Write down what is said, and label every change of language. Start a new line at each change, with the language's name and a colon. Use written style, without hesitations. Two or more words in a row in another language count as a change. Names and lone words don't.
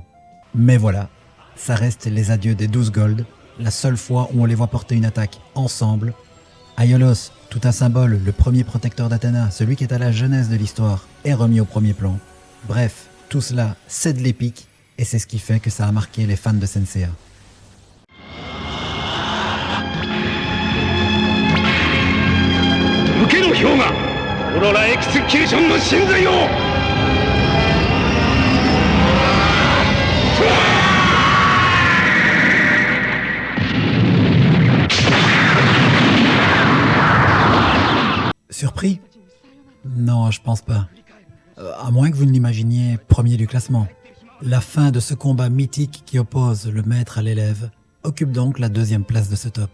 French: Mais voilà, ça reste les adieux des 12 Gold, la seule fois où on les voit porter une attaque ensemble. Aiolos, tout un symbole, le premier protecteur d'Athéna, celui qui est à la jeunesse de l'histoire, est remis au premier plan. Bref, tout cela, c'est de l'épique, et c'est ce qui fait que ça a marqué les fans de Senseiya.
Japanese: 受けの氷河オロラエクスキューションの神髄を
French: Surpris? Non, je pense pas. À moins que vous ne l'imaginiez premier du classement. La fin de ce combat mythique qui oppose le maître à l'élève occupe donc la deuxième place de ce top.